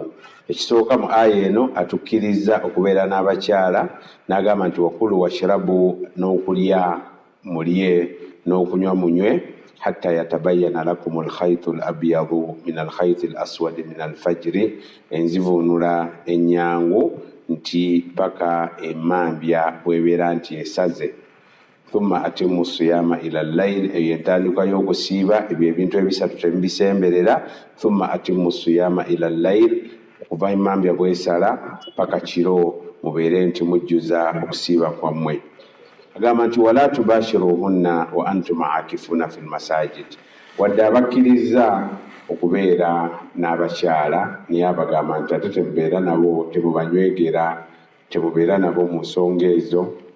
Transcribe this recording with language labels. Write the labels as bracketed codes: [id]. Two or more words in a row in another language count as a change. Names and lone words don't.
[lg] Ekisooka mu aya eno atukkiriza okubeera n'abakyala n'agamba nti [ar] وكلوا واشربوا, [lg] n'okulya mulye n'okunywa munywe, [ar] حتى يتبين لكم الخيط الأبيض من الخيط الأسود من الفجر, [lg] enzivuunula ennyangu nti paka emmambya bw'ebeera nti esaze. [ar] ثم أتموا الصيام إلى الليل, [lg] eyo entandikwa y'okusiiba, ebyo ebintu ebisatu temubisemberera. [ar] ثم أتموا الصيام إلى الليل, [lg] okuva emmambya bw'esala paka kiro mubeere nti mujjuza okusiiba kwammwe. Agamba nti [ar] ولا تباشروهن وأنتم عاكفون في المساجد, [lg] wadde abakkiriza okubeera n'abakyala naye abagamba nti ate temubeera nabo, temubanywegera, temubeera nabo mu nsonga ezo.